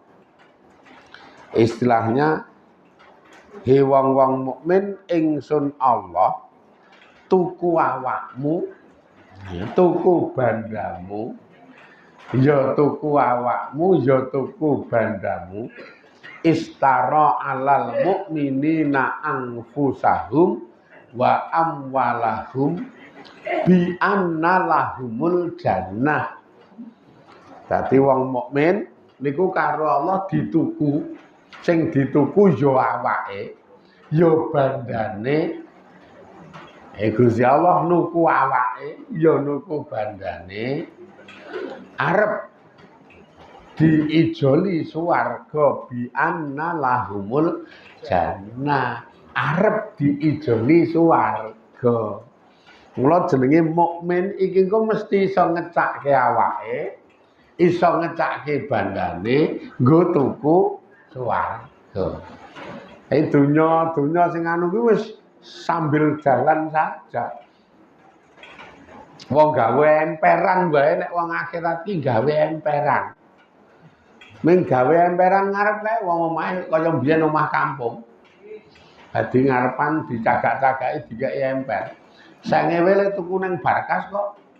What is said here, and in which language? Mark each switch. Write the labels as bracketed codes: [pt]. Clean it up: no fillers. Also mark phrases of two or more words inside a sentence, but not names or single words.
[jv] Istilahnya wong-wong mukmin ingsun Allah tuku awakmu, tuku bandamu, ya tuku awakmu, ya tuku bandamu, [ar] اشترى على المؤمنين أنفسهم وأموالهم بأن لهم الجنة. [jv] Dadi wong mukmin niku karo Allah dituku, sing dituku ya awake, ya bandane. Gusti Allah nuku awake, ya nuku bandane. Arep diijoli swarga [ar] بأن لهم الجنة. [jv] Arep diijoli swarga. Mula jenenge mukmin iki kok mesti iso ngecakke awake, iso ngecakke bandane, nggo tuku swarga. Dunya sing anu kuwi wis [id] sambil jalan saja. [jv] Wong gawe emperan wae nek wong akhirat ki gawe emperan. Ming gawe emperan ngarep kae wong omahe kaya mbiyen omah kampung. Dadi ngarepan dicagak-cagaki dikeki emper. Sangewe le tuku nang Barkas kok.